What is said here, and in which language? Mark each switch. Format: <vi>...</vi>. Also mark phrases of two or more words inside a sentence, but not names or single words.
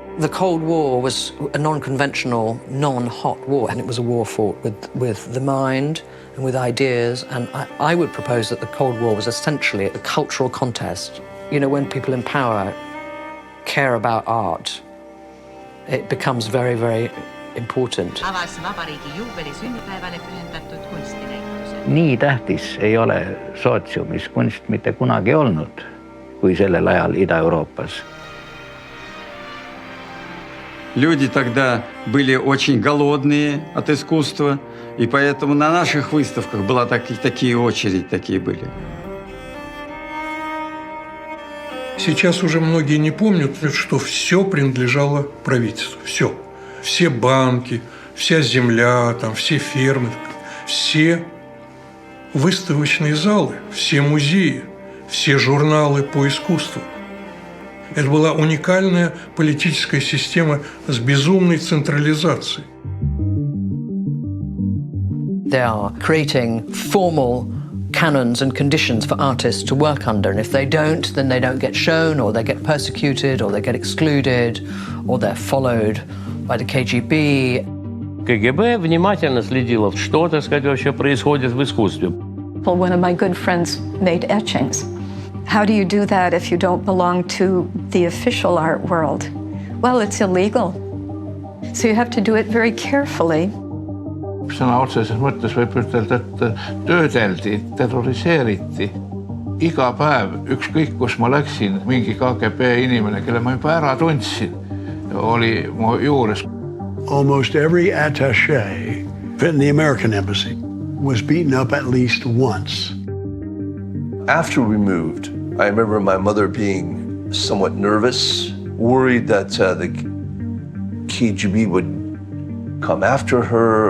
<en>Cold War was a non-conventional, non-hot war, and it was a war fought with the mind and with ideas, and I would propose that the Cold War was essentially a cultural contest. You know, when people in power care about art, it becomes very, very important.</en> <et>Avas vabariigi juubeli sünnipäevale pühendatud kunstinäituse. Nii tähtis ei ole sootsiumis kunst mitte kunagi olnud, kui sellel ajal Ida-Euroopas.</et> <ru>Люди тогда были очень голодные от искусства, и поэтому на наших выставках была такие очереди, такие были. Сейчас уже многие не помнят, что все принадлежало правительству. Все. Все банки, вся земля, там, все фермы, все выставочные залы, все музеи, все журналы по искусству. Это была уникальная политическая система с безумной централизацией.</ru> <en>They are creating formal canons and conditions for artists to work under, and if they don't, then they don't get shown, or they get persecuted, or they get excluded, or they're followed by the KGB.</en> <ru>КГБ внимательно следило, что, так сказать, вообще происходит в искусстве.</ru> <en>Well, one of my good friends made etchings. How do you do that if you don't belong to the official art world? Well, it's illegal. So you have to do it very carefully.</en> <et>Sõna otseses mõttes võib ütelda, et töödeldi, terroriseeriti. Iga päev, ükskõik kus ma läksin, mingi KGB inimene, kelle ma juba ära tundsin, oli mu juures.</et> <en>Almost every attaché in the American embassy was beaten up at least once. After we moved, I remember my mother being somewhat nervous, worried that the KGB would come after her.</en>